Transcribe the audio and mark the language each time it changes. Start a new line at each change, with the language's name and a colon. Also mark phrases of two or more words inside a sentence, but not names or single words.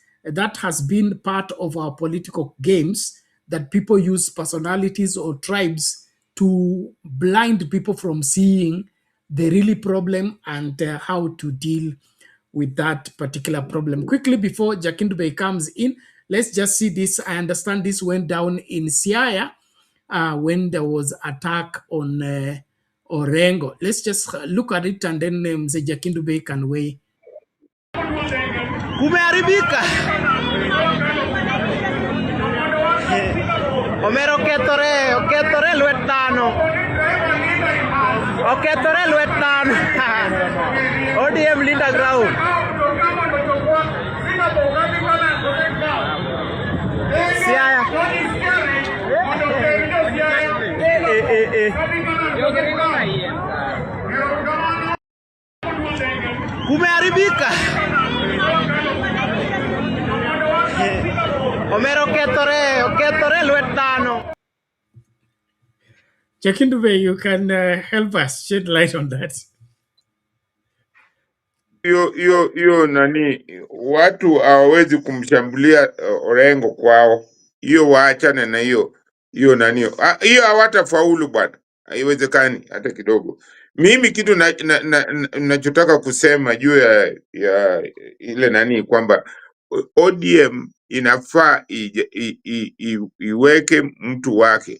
English: That has been part of our political games, that people use personalities or tribes to blind people from seeing the really problem and how to deal with that particular problem. Quickly, before Jakindube comes in, let's just see this. I understand this went down in Siaya when there was attack on Orengo. Let's just look at it and then Mzee Jakindube can weigh.
Luo (Kenya and Tanzania): Kumeharibika. Omero oketore lwetano. Oketore lwetano. ODM Linda Ground. Siaya. Kumeharibika. Omero oketore lwetano.
English: Jakindube, you can help us shed light on that.
Swahili: Hiyo nani, watu hawawezi kumshambulia Orengo kwao. Hiyo waachane na hiyo nani, hiyo hawatafaulu bwana, haiwezekani hata kidogo. Mimi kitu nachotaka kusema juu ya ile nani kwamba ODM inafaa iweke mtu wake.